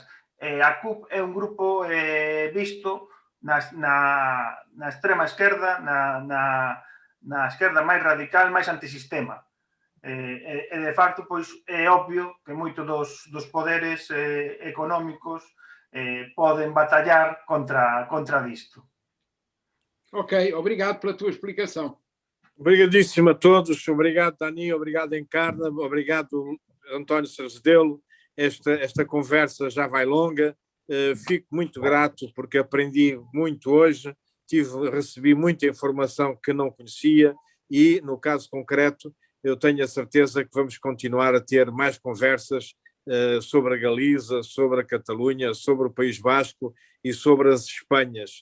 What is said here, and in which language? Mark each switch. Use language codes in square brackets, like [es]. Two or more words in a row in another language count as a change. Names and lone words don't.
[gl] A CUP é un grupo visto na extrema esquerda, na esquerda máis radical, máis antisistema. E de facto, pois, é obvio que moitos dos poderes económicos poden batallar contra disto. [pt] Ok, obrigado pela tua explicação. Obrigadíssimo a todos, obrigado Dani, obrigado Encarna, obrigado António Sarzedelo. Esta conversa já vai longa, fico muito grato porque aprendi muito hoje, recebi muita informação que não conhecia e, no caso concreto, eu tenho a certeza que vamos continuar a ter mais conversas sobre a Galiza, sobre a Catalunha, sobre o País Vasco e sobre as Espanhas.